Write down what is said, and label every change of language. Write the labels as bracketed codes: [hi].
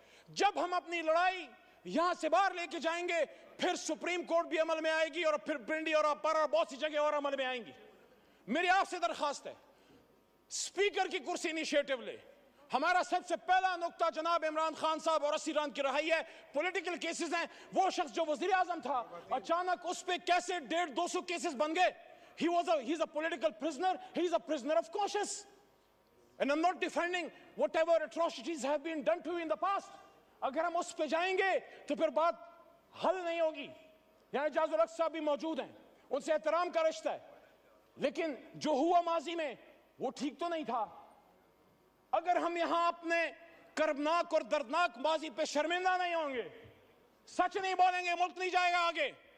[hi] जब हम अपनी लड़ाई यहां से बाहर लेके जाएंगे, फिर सुप्रीम कोर्ट भी अमल में आएगी, और फिर पिंडी और अपर और बहुत सी जगह और अमल में आएंगी। मेरी आपसे दरखास्त है, स्पीकर की कुर्सी इनिशिएटिव ले। हमारा सबसे पहला नुक्ता जनाब इमरान खान साहब और असीरान की रहाई है। पॉलिटिकल केसेस हैं। वो शख्स जो वजीर आजम था, अचानक उस पे कैसे 150-200 केसेस बन गए? [en] He's a political prisoner. He's a prisoner of conscience. And I'm not defending whatever atrocities have been done to you in the past. [hi] अगर हम उस पे जाएंगे तो फिर बात हल नहीं होगी। यहाँ इजाजुल हक साहब भी मौजूद हैं, उनसे एहतराम का रिश्ता है, लेकिन जो हुआ माजी में वो ठीक तो नहीं था। अगर हम यहाँ अपने कर्बनाक और दर्दनाक माजी पे शर्मिंदा नहीं होंगे, सच नहीं बोलेंगे, मुल्क नहीं जाएगा आगे।